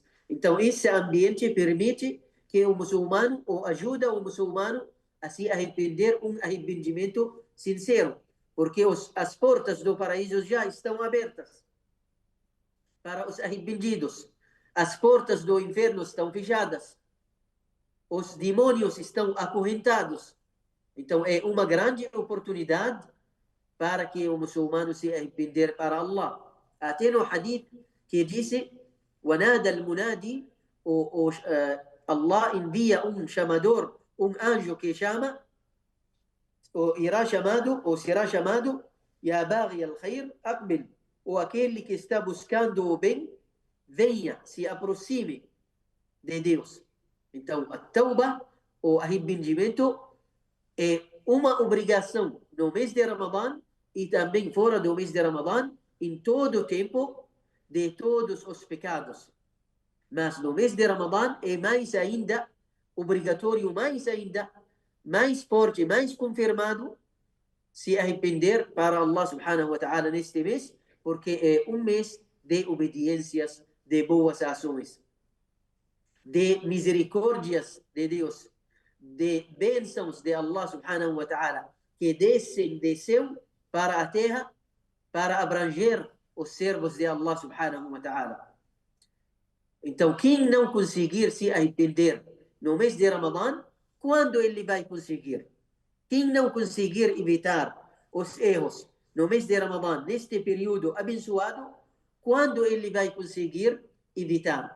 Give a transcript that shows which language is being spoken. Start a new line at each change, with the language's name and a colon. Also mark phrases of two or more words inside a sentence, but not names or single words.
Portuguese: Então, esse ambiente permite que o muçulmano, ou ajuda o muçulmano a se arrepender, um arrependimento sincero, porque as portas do paraíso já estão abertas para os arrependidos. As portas do inferno estão fechadas. Os demônios estão acorrentados. Então, é uma grande oportunidade para que o muçulmano se arrepender para Allah. Até no hadith que disse:
Arabic: وَنَادَى الْمُنَادِي,
Portuguese: Allah envia chamador, anjo que chama, ou será chamado:
Arabic: يَا بَاغِيَ الْخَيْرِ أَقْبِلْ.
Portuguese: Ou aquele que está buscando o bem, venha, se aproxime de Deus. Então, a tauba, o arrependimento, é uma obrigação no mês de Ramadã e também fora do mês de Ramadã, em todo o tempo, de todos os pecados. Mas no mês de Ramadã é mais ainda obrigatório, mais forte, mais confirmado, se arrepender para Allah
Arabic: سبحانه وتعالى
Portuguese: neste mês, porque é um mês de obediências, de boas ações, de misericórdias de Deus, de bênçãos de Allah
Arabic: سبحانه وتعالى,
Portuguese: que desceu para a terra para abranger os servos de Allah
Arabic: سبحانه وتعالى.
Portuguese: Então, quem não conseguir se arrepender no mês de Ramadã, quando ele vai conseguir? Quem não conseguir evitar os erros no mês de Ramadã, neste período abençoado, quando ele vai conseguir evitar?